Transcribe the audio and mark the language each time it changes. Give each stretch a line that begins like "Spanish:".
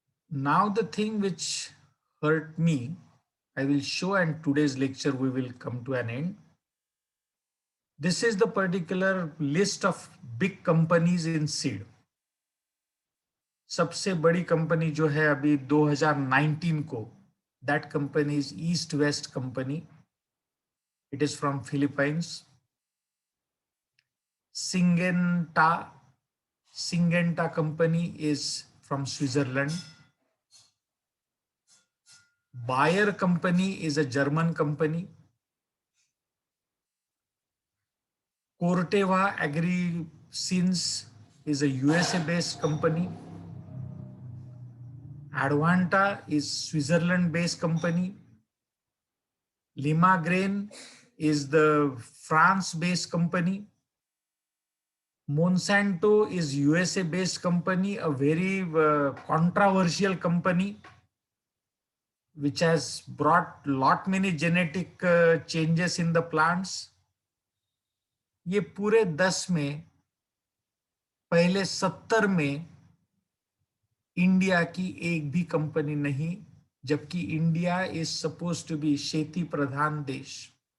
English: Now the thing which hurt me, I will show, and today's lecture we will come to an end. This is the particular list of big companies in seed.
Hindi: सबसे बड़ी company जो है अभी 2019 को,
English: that company is East West Company. It is from Philippines. Syngenta company is from Switzerland. Bayer company is a German company. Corteva AgriSins is a USA based company. Advanta is Switzerland based company. Limagrain is the France based company. Monsanto is USA based company, a very controversial company which has brought lot many genetic changes in the plants.
Hindi: ये पूरे 10 में पहले 70 में India की एक भी company नहीं, जबकि India
English: is suppose to be
Hindi: खेती प्रधान देश.